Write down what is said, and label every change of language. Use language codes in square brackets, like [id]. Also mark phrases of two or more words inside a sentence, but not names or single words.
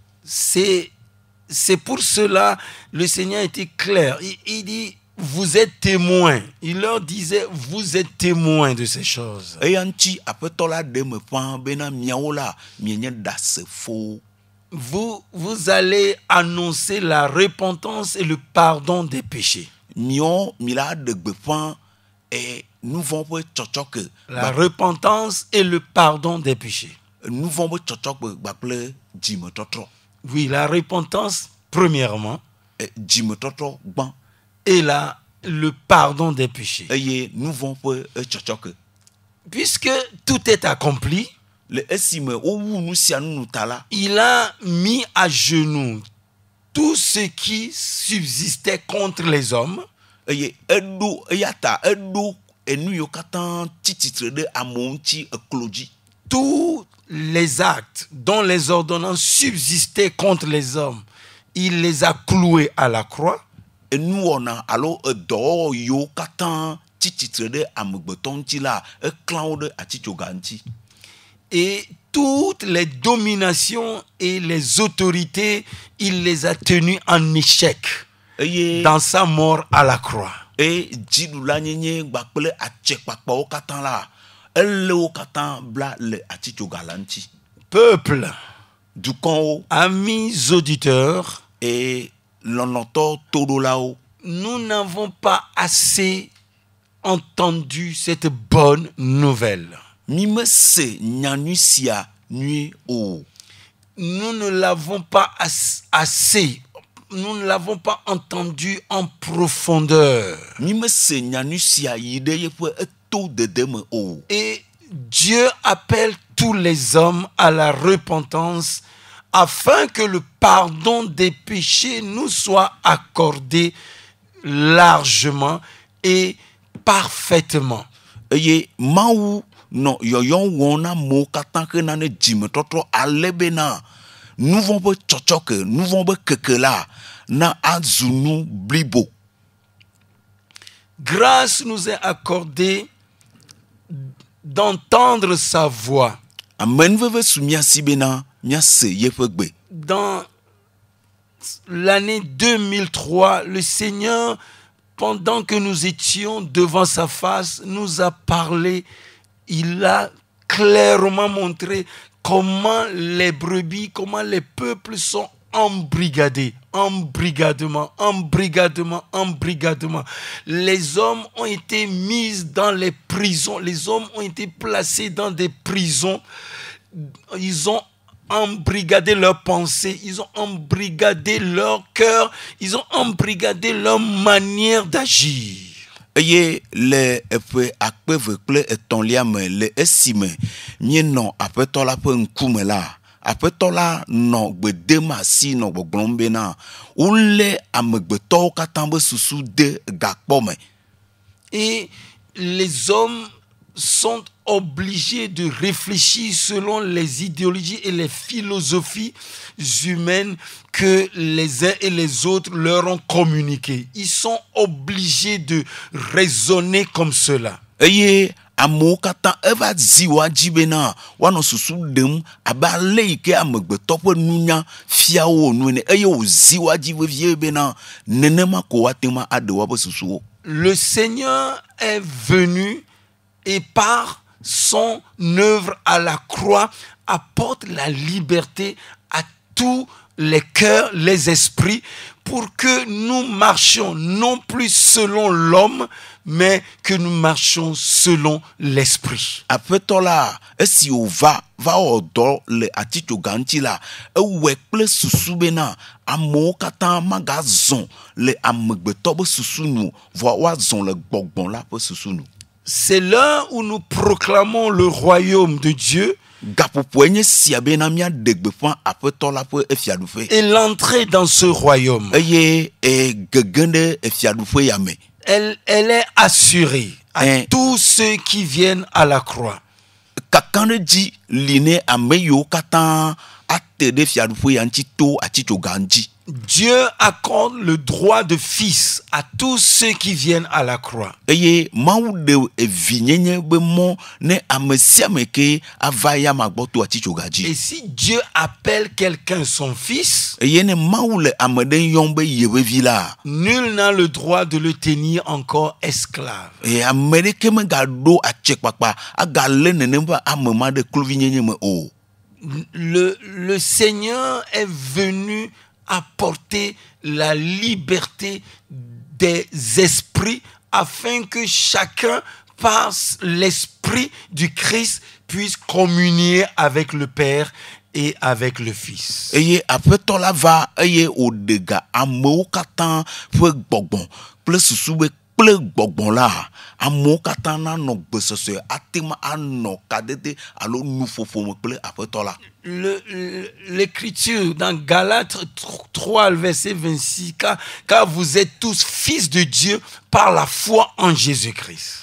[fr] C'est pour cela le Seigneur était clair. Il dit, vous êtes témoins. Il leur disait, vous êtes témoins de ces choses. [ee] Eya ŋuti Aƒetɔ la ɖe me ƒãa bena miawo la mienye ɖasefowo. [fr] Vous allez annoncer la repentance et le pardon des péchés. [ee] Miawo mi la ɖe gbeƒã nu vɔ̃ ƒe tsɔtsɔke. [fr] La repentance et le pardon des péchés. [ee] Nu vɔ̃ ƒe tsɔtsɔgbe gbakple dzimetɔtrɔ. [fr] Oui, la repentance, premièrement, [ee] dzimetɔtrɔ gbã [fr] et le pardon des péchés. [ee] eye nu vɔ̃ ƒe tsɔtsɔke. [fr] Puisque tout est accompli, [ee] Le esime wowu nu sia nu nu ta la, [fr] il a mis à genoux tout ce qui subsistait contre les hommes, [ee] eye eɖo eya ta eɖo enu yiwo katã tsi tsitre ɖe amewo ŋuti eklo dzi. [fr] tous les actes dont les ordonnances subsistaient contre les hommes, il les a cloués à la croix. [ee] Enuwɔna alo edɔwɔwɔ yiwo katã tsi tsitre ɖe amegbetɔ ŋuti la, eklã wo ɖe atitsoga ŋuti. [fr] Et toutes les dominations et les autorités, il les a tenues en échec [ee] Eye [fr] dans sa mort à la croix. [ee] dziɖulanyenye gbakple atsekpakpawo katã la, elé wo katã bla le atitsoga la ŋuti. [fr] Peuple, [ee] Dukɔwo [fr] amis auditeurs, [ee] lɔlɔ̃tɔ toɖolawo, [fr] nous n'avons pas assez entendu cette bonne nouvelle. [ee] mi mese nyanyui sia nyuie o. [fr] Nous ne l'avons pas assez, nous ne l'avons pas entendu en profondeur. [ee] Mi mese nyanyui sia yi ɖe yeƒe eto dede me o. [fr] Et Dieu appelle tous les hommes à la repentance afin que le pardon des péchés nous soit accordé largement et parfaitement. [ee] Eye Mawu nɔ yɔyɔm wɔm na amewo katã hena ne dzimetɔtrɔ ale bena nu vɔ̃ ƒe tsɔtsɔke, nu vɔ̃ ƒe keke la na azu nu blibo. [fr] Grâce nous est accordée d'entendre sa voix. [ee] Amenuveve su mia si bena miase yeƒe gbe. [fr] Dans l'année 2003, le Seigneur, pendant que nous étions devant sa face, nous a parlé. Il a clairement montré comment les brebis, comment les peuples sont embrigadés, embrigadement. Les hommes ont été mis dans les prisons, les hommes ont été placés dans des prisons. Ils ont embrigadé leurs pensées, ils ont embrigadé leur cœur, ils ont embrigadé leur manière d'agir. [ee] Eye le eƒe akpe eve kple etɔ̃lia me le esime mienɔ aƒetɔ la ƒe ŋkume la, aƒetɔ la nɔ gbe dem asi nɔ gbɔgblɔm bena wolé amegbetɔwo katã be susu de gakpɔ me. [fr] Et les hommes sont obligés de réfléchir selon les idéologies et les philosophies humaines que les uns et les autres leur ont communiquées. Ils sont obligés de raisonner comme cela. [ee] Eye amewo katã eva zi wa dzi bena woanɔ susu ɖem abe ale yi ke amegbetɔ ƒe nunya fia wo nu ene, eye wòzi wa dzi vevie bena nenema ko woate ŋu aɖe woƒe susuwo. [fr] Le Seigneur est venu et par son œuvre à la croix apporte la liberté à tous les cœurs, les esprits, pour que nous marchions non plus selon l'homme, mais que nous marchions selon l'esprit. [ee] Aƒetɔ la esi wòva wɔ dɔ le atitsoga ŋuti la, ewɔe kple susu bena amewo katã magazɔ le amegbetɔ be susu nu, vɔ woazɔ le gbɔgbɔ la ƒe susu nu. [fr] C'est là où nous proclamons le royaume de Dieu [ee] Gaƒoƒoe nye sia bena míaɖe gbeƒã aƒetɔ la ƒe efiaɖuƒe. [fr] et l'entrée dans ce royaume. [ee] Eye gegẽ ɖe efiaɖuƒe ya me. [fr] Elle est assurée à tous ceux qui viennent à la croix. [ee] Kakã ɖe dzi li ne ame yiwo katã ate ɖe fiaɖuƒe ya ŋuti to atitsoga ŋuti. [fr] Dieu accorde le droit de fils à tous ceux qui viennent à la croix. [ee] Eye Mawu ɖe evinyenye be mɔ ne ame sia ame ke ava ya magbɔ to atitsoga [fr] Et [ee] dzi. [fr] si Dieu appelle quelqu'un son fils, [ee] Eye ne Mawu le ame ɖe yɔm be yeƒe vi la, [fr] nul n'a le droit de le tenir encore esclave. [ee] eye ame ɖeke megaɖo atsekpakpa agalé nenem ƒe ame ma ɖe kluvinyenye me o. [fr] Le Seigneur est venu apporter la liberté des esprits afin que chacun, par l'esprit du Christ, puisse communier avec le Père et avec le Fils. [ee] eye aƒetɔ la va eye wòɖe ga amewo katã ƒe gbɔgbɔ kple susu be kple gbɔgbɔ la amewo katã nanɔ gbesɔsɔe ate ŋu anɔ kadede alo nuƒoƒo me kple aƒetɔ la. [fr] L'écriture dans Galates 3, le verset 26, car vous êtes tous fils de Dieu par la foi en Jésus-Christ.